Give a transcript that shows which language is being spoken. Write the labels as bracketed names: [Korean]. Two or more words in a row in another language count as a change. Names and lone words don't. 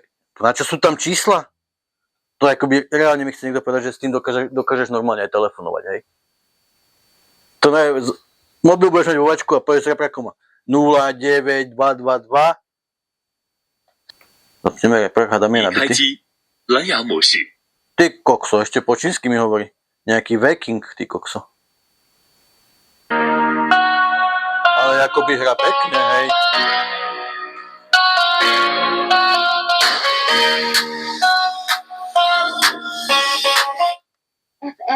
[Slovak] Na čo sú tam čísla? To akoby reálne mi chce niekto povedať, že s tým dokážeš normálne aj telefonovať, hej? To mobil budeš mať vo vačku a povieš s reprákom, 09222. Zapneme repre, hádam je [Chinese] 已开 [Slovak] nabitý. [Chinese] 机，蓝牙模式。 [Slovak] Ty kokso, ešte po čínsky mi hovorí. Nejaký Viking, ty kokso. Ale akoby hra pekne, hej. FM